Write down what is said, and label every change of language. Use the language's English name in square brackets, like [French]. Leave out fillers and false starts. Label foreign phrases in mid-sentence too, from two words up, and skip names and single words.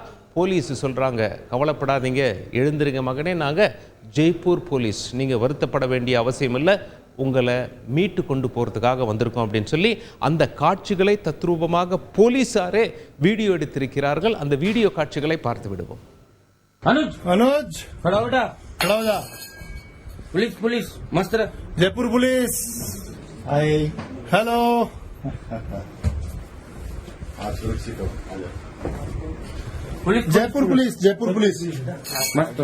[Tamil] போலீஸ் சொல்கிறாங்க, கவலைப்படாதீங்க, எழுந்திருங்க மகனே, நாங்கள் ஜெய்ப்பூர் போலீஸ், நீங்கள் வருத்தப்பட வேண்டிய அவசியம் இல்லை, உங்களை மீட்டு கொண்டு போகிறதுக்காக வந்திருக்கோம் அப்படின்னு சொல்லி அந்த காட்சிகளை தத்ரூபமாக போலீஸாரே வீடியோ எடுத்திருக்கிறார்கள். அந்த வீடியோ காட்சிகளை பார்த்து விடுவோம். [Hindi] अनुज अनुज खड़ा हो जा। पुलिस पुलिस मस्त रह। जयपुर पुलिस। [English] hi hello. [Hindi] आप सुरक्षित हो, आ जाओ। पुलिस जयपुर पुलिस जयपुर पुलिस मस्त।